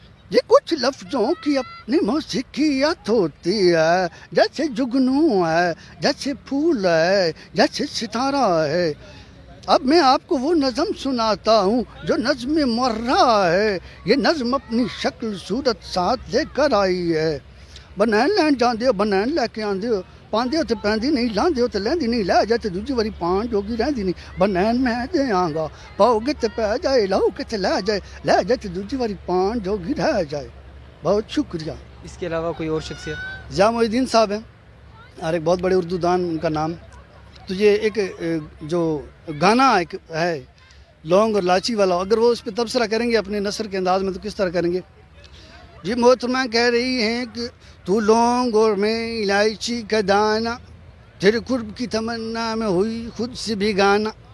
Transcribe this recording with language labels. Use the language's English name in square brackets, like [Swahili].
[Urdu] یہ کچھ لفظوں کی اپنی موسیقیت ہوتی ہے, جیسے جگنو ہے, جیسے پھول ہے, جیسے ستارہ ہے. اب میں آپ کو وہ نظم سناتا ہوں جو نظم مرہ ہے. یہ نظم اپنی شکل صورت ساتھ لے کر آئی ہے. [Punjabi] بنین لین جاندے ہو, بنین لے کے آندے ہو, پاندے ہو تے پہندی نہیں, لاندے ہو تے لیندی نہیں, لے جائے تے دوجی واری پان جوگی رہندی نہیں. بنین میں دے آنگا, پاؤ گے تے پہ جائے, لاؤ گے تے لے جائے, لے جائے تے دوجی واری پان جوگی رہ جائے. [Urdu] بہت شکریہ. اس کے علاوہ کوئی اور شخصیت؟ ضیاء محی الدین صاحب ہیں اور ایک بہت بڑے اردو دان, ان کا نام. تو یہ ایک جو گانا ایک ہے لونگ اور لاچی والا, اگر وہ اس پہ تبصرہ کریں گے اپنے نثر کے انداز میں تو کس طرح کریں گے؟ جی محترمہ کہہ رہی ہیں کہ تو لونگ اور میں الائچی کا دانہ, تیرے قرب کی تمنا میں ہوئی خود سے بھی گانا.